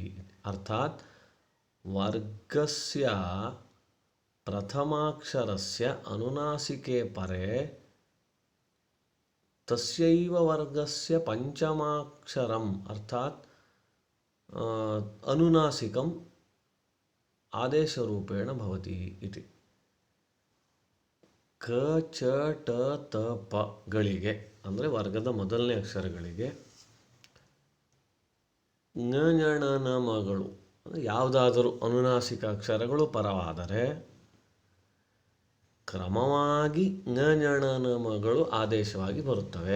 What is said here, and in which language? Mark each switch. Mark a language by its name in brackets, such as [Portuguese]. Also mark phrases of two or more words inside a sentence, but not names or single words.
[Sanskrit] अर्थात् वर्गस्य प्रथमाक्षरस्य अनुनासिके परे तस्यैव वर्गस्य पञ्चमाक्षरम् अर्थात् अनुनासिकम् आदेशरूपेण भवति इति। [Kannada] क च ट त प ಗಳಿಗೆ ಅಂದರೆ ವರ್ಗದ ಮೊದಲನೇ ಅಕ್ಷರಗಳಿಗೆ ङ ಞ ಣ ನ ಮಗಳು ಯಾವುದಾದರೂ ಅನುನಾಸಿಕ ಅಕ್ಷರಗಳು ಪರವಾದರೆ ಕ್ರಮವಾಗಿ ङ ಞ ಣ ನ ಮಗಳು ಆದೇಶವಾಗಿ ಬರುತ್ತವೆ.